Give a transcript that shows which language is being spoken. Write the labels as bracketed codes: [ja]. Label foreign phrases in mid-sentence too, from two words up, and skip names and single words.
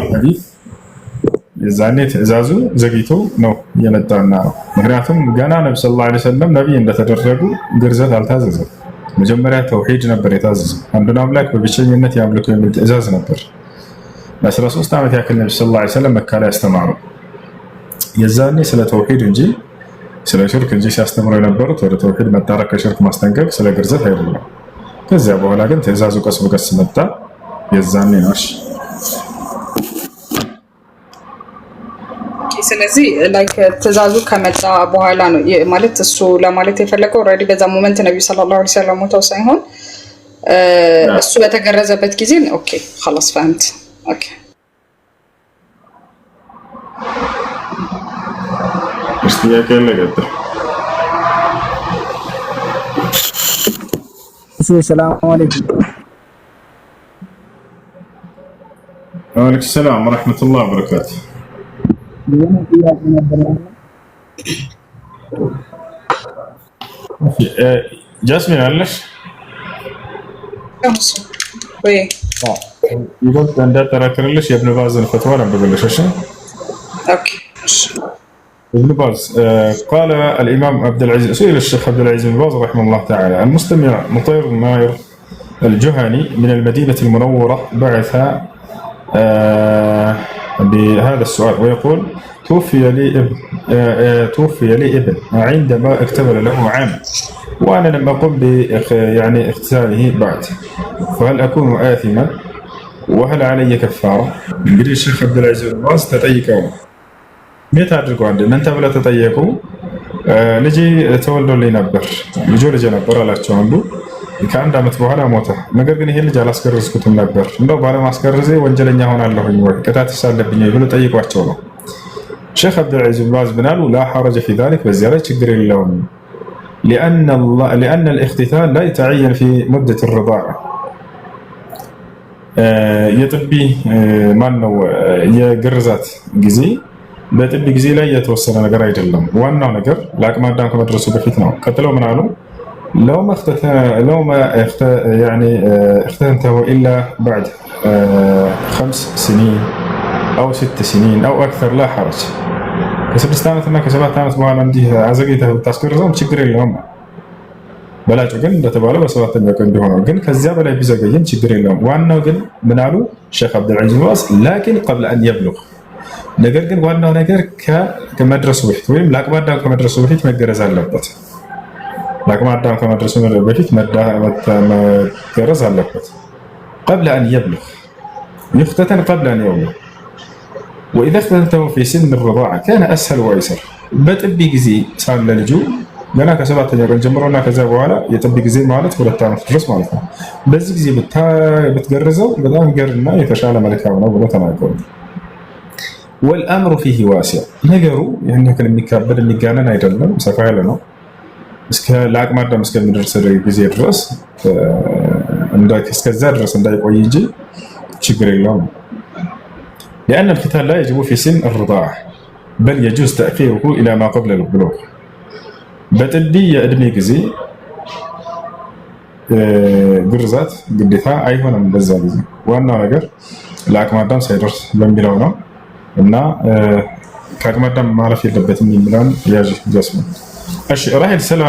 [am] ሐዲስ የዛኔ ትዕዛዙ ዘግይቶ ነው የመጣና ነው። ምክንያቱም ገና ነብዩ [ar] صلى الله عليه وسلم [am] ነብይ እንደተደረጉ ግርዘት አልታዘዘም። መጀመሪያ ተውሂድ ነበር የታዘዘው። አንዱን አምላክ በብቸኝነት ያምልኩ የሚል ትዕዛዝ ነበር። ለ13 ዓመት ያክል ነብዩ [ar] صلى الله عليه وسلم [am] መካ ላይ ያስተማሩ። የዛኔ ስለ ተውሂድ እንጂ ስለ ሽርክ እንጂ ሲያስተምሩ የነበሩት ወደ ተውሂድ መጣራት ከሽርክ ማስጠንቀቅ ስለ ግርዘት አይደለም። ከዚያ በኋላ ግን ትዕዛዙ ቀስ በቀስ መጣ። የዛኔ ነው። ስለዚህ ላይክ ትዕዛዙ ከመጣ በኋላ ነው ማለት እሱ ለማለት የፈለገው ኦልሬዲ በዛ ሞመንት ነብዩ [ar] صلى الله عليه وسلم [am] ሞተው ሳይሆን እሱ በተገረዘበት ጊዜ ኦኬ [ar] خلاص فهمت [am] ኦኬ ጥያቄ ለገጠ [ar] سلام عليكم وعليكم السلام ورحمة الله وبركاته። ጃስሚን አለሽ? [am] ይበልጥ እንዳጠራክርልሽ የኢብኑ ባዝን ፈትዋ ነብብልሽ። እሺ ኦኬ [ar] ابن باز قال الإمام عبد العزيز سئل الشيخ عبد العزيز بن باز رحمه الله تعالى المستمع مطير ماير الجهني من المدينة المنورة بعث بهذا السؤال ويقول توفي لي ابن عندما اكتمل له عام وأنا لم أقم يعني اغتساله بعد فهل أكون آثما وهل علي كفارة؟ [am] እንግዲህ ሼክ አብዱልዓዚዝ ባዝ ተጠይቀው ሜት አድርገው እናንተ ብለው ተጠየቁ። ልጄ ተወልዶልኝ ነበር ልጄ ነበር አላቸው አንዱ። ከአንድ ዓመት በኋላ ሞተ። ነገር ግን ይሄ ልጅ አላስገረዝኩትም ነበር እንደው ባለማስገረዜ ወንጀለኛ ሆናለሁኝ ወይ ቅጣት ይሳለብኝ ብሎ ጠይቋቸው ነው። ሼክ አብዱልዓዚዝ ባዝ ብናሉ [ar] لا حرج في ذلك [am] በዚያ ላይ ችግር የለውም [ar] لأن الاختتان لا يتعين في مدة الرضاعة [am] የጥቢ ማን ነው የግርዛት ጊዜ በጥቢ ጊዜ ላይ የተወሰነ ነገር አይደለም። ዋናው ነገር ለአቅመ አዳም ከመድረሱ በፊት ነው። ቀጥለው ምን አሉ? [ar] لو ما يعني اختتنته إلا بعد 5 سنين أو 6 سنين أو أكثر لا حرج [am] ከ6 ዓመትና ከ7 ዓመት በኋላ እንዲህ አዘግይተህ ብታስገርዘው ችግር የለውም። በላጩ ግን እንደተባለው በሰባተኛው ቀን ቢሆነው ግን ከዚያ በላይ ቢዘገይም ችግር የለውም። ዋናው ግን ምን አሉ ሼክ አብዱልዓዚዝ ባዝ [ar] لكن قبل أن يبلغ [am] ነገር ግን ዋናው ነገር ከመድረሱ በፊት ወይም ለአቅመ አዳም ከመድረሱ በፊት መገረዝ አለበት። ለአቅመ አዳም ከመድረሱ በፊት መገረዝ አለበት። [ar] قبل أن يبلغ يختتن قبل أن يبلغ وإذا اختتنته في سن الرضاعة كان أسهل وأيسر [am] በጥቢ ጊዜ ሳለ ልጁ ገና ከሰባተኛ ቀን ጀምሮና ከዛ በኋላ የጥቢ ጊዜ ማለት 2 ዓመት ድረስ ማለት ነው። በዚህ ጊዜ ብትገርዘው በጣም ገርና የተሻለ መልካም ነው ብሎ ተናገሩ። [ar] والأمر فيه واسع [am] ነገሩ ይሄን ያክል የሚካበድ የሚጋነን አይደለም፣ ሰፋ ያለ ነው። እስከ ለአቅመ አዳም እስከሚደርስ ጊዜ ድረስ እስከዛ ድረስ እንዳይቆይ እንጂ ችግር የለውም። [ar] لأن الختان لا يجب في سن الرضاعة بل يجوز تأخيره إلى ما قبل البلوغ [am] በጥቢ የእድሜ ጊዜ ግርዛት ግዴታ አይሆንም። በዛ ጊዜ ዋናው ነገር ለአቅመ አዳም ሳይደርስ በሚለው ነው እና ከአቅመ አዳም ማለፍ የለበትም የሚለውን ያዥ ጀስሙ። እሺ ራሄል ሰላም